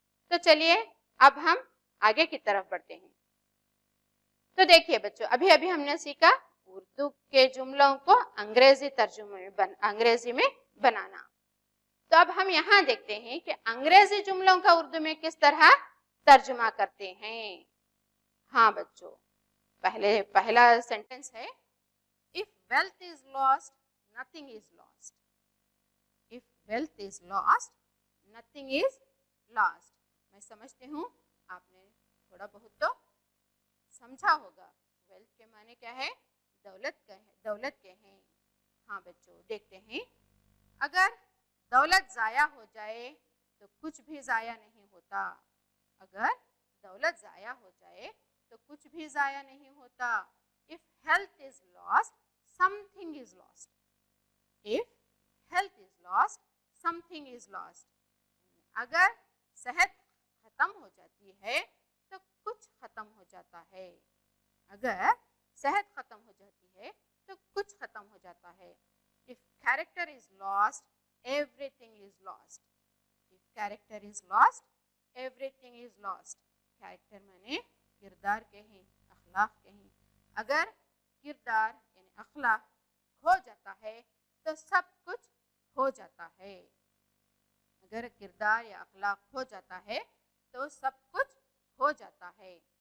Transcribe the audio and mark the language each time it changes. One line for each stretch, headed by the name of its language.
Urdu: تو چلیے اب ہم آگے کی طرف بڑھتے ہیں. تو دیکھیے بچوں، ابھی ہم نے سیکھا اردو کے جملوں کو انگریزی میں بنانا. تو اب ہم یہاں دیکھتے ہیں کہ انگریزی جملوں کا اردو میں کس طرح ترجمہ کرتے ہیں. ہاں بچوں، پہلا سینٹنس ہے
English: if wealth is lost
Urdu: nothing is lost.
English: if wealth is lost nothing is lost.
Urdu: میں سمجھتی ہوں آپ نے تھوڑا بہت تو سمجھا ہوگا. ویلتھ کے معنی کیا ہے؟ دولت کے ہیں. ہاں بچوں، دیکھتے ہیں اگر دولت ضائع ہو جائے تو کچھ بھی ضائع نہیں ہوتا. اگر دولت ضائع ہو جائے تو کچھ بھی ضائع نہیں ہوتا.
English: if health is lost something is lost. if health is lost something is lost.
Urdu: اگر صحت ختم ہو جاتی ہے تو کچھ ختم ہو جاتا ہے. اگر صحت ختم ہو جاتی ہے تو کچھ ختم ہو جاتا ہے.
English: if character is lost everything is lost. if character is lost everything is lost.
Urdu: character معنی کردار کے ہیں، اخلاق کے ہیں. اگر کردار یعنی اخلاق کھو جاتا ہے تو سب کچھ کھو جاتا ہے. اگر کردار یا اخلاق کھو جاتا ہے تو سب کچھ کھو جاتا ہے.